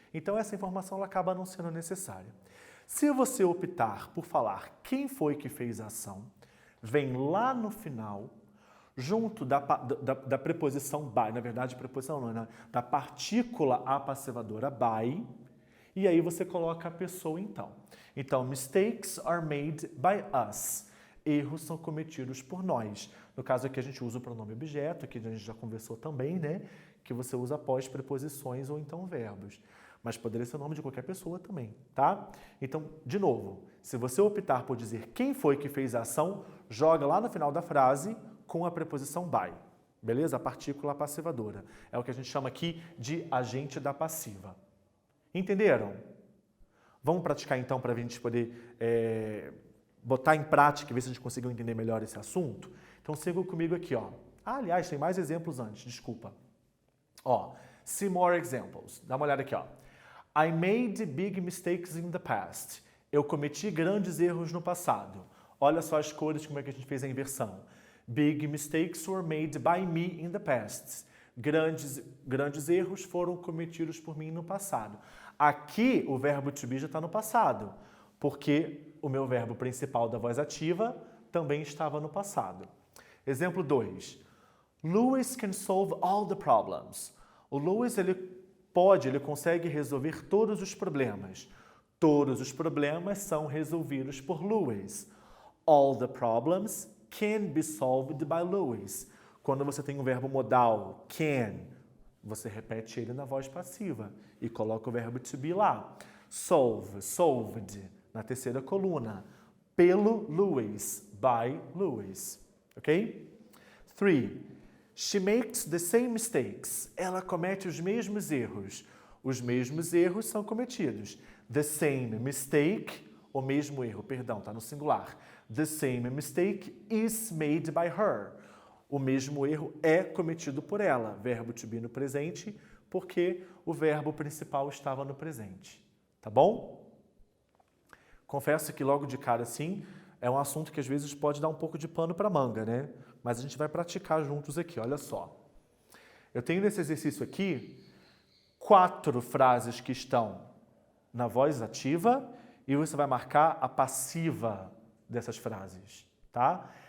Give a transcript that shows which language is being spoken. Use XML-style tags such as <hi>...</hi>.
<pt>Então essa informação ela acaba não sendo necessária. Se você optar por falar quem foi que fez a ação, vem lá no final, junto da preposição by, na verdade, preposição não, né? Da partícula apassivadora by, e aí você coloca a pessoa então.</pt> <en>Então, mistakes are made by us.</en> <pt>Erros são cometidos por nós. No caso aqui a gente usa o pronome objeto, que a gente já conversou também, né? Que você usa após preposições ou então verbos. Mas poderia ser o nome de qualquer pessoa também, tá? Então, de novo, se você optar por dizer quem foi que fez a ação, joga lá no final da frase com a preposição by. Beleza? A partícula passivadora. É o que a gente chama aqui de agente da passiva. Entenderam? Vamos praticar então para a gente poder botar em prática e ver se a gente conseguiu entender melhor esse assunto? Então sigam comigo aqui, ó. Ah, aliás, tem mais exemplos antes, desculpa. Ó,</pt> <en>see more examples.</en> <pt>Dá uma olhada aqui, ó.</pt> <en>I made big mistakes in the past.</en> <pt>Eu cometi grandes erros no passado. Olha só as cores, como é que a gente fez a inversão.</pt> <en>Big mistakes were made by me in the past.</en> <pt>Grandes erros foram cometidos por mim no passado. Aqui, o verbo to be já está no passado, porque o meu verbo principal da voz ativa também estava no passado. Exemplo 2.</pt> <en>Louis can solve all the problems.</en> <pt>O Louis, ele consegue resolver todos os problemas. Todos os problemas são resolvidos por Louis.</pt> <en>All the problems can be solved by Louis.</en> <pt>Quando você tem um verbo modal, can, você repete ele na voz passiva e coloca o verbo to be lá. Solve, solved, na terceira coluna. Pelo Louis, by Louis. Ok? 3.</pt> <en>She makes the same mistakes.</en> <pt>Ela comete os mesmos erros. Os mesmos erros são cometidos.</pt> <en>The same mistake,</en> <pt>o mesmo erro, perdão, está no singular.</pt> <en>The same mistake is made by her.</en> <pt>O mesmo erro é cometido por ela. Verbo to be no presente, porque o verbo principal estava no presente. Tá bom? Confesso que logo de cara, assim, é um assunto que às vezes pode dar um pouco de pano para manga, né? Mas a gente vai praticar juntos aqui, olha só. Eu tenho nesse exercício aqui 4 frases que estão na voz ativa e você vai marcar a passiva dessas frases, tá?</pt>